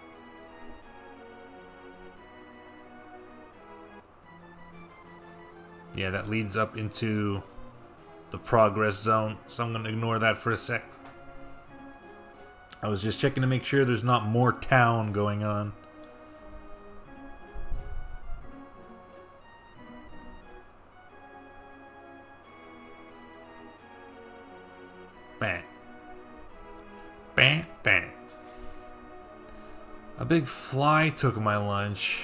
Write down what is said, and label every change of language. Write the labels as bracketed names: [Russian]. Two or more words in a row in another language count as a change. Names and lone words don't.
[English] Yeah, that leads up into the progress zone, so I'm going to ignore that for a sec. I was just checking to make sure there's not more town going on. Bang. Bang, bang. A big fly took my lunch.